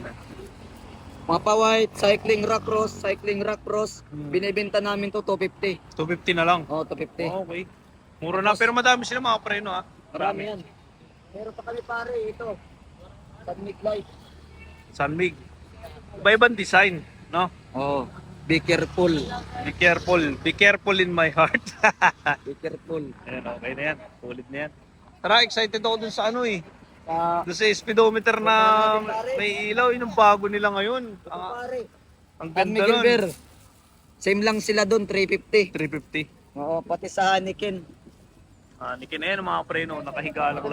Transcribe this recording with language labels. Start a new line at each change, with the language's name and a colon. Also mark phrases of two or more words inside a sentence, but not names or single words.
English: Mapa white, cycling rock cross. Hmm.
Filipino: Binibenta namin to 250. 250 na lang. Oh, 250. Okay. Mura na, pero madami sila mga preno ha. Marami yan. Meron pa kami pare, ito. Sunmig light. Sunmig. Iba-ibang design, no?
English: Oh, be careful. Be careful. Be careful in my heart. Be careful.
Filipino: Ayan, okay na yan. Ulit na yan. Tara, excited ako dun sa ano eh. Sa Doon sa speedometer na may ilaw. Yun ang bago nila ngayon. ito pare. Ang San ganda Miguel nun. Bear. Same lang sila doon, 350. 350. Oo, pati sa Haniken. Nikin na yan mga preno. Nakahiga lang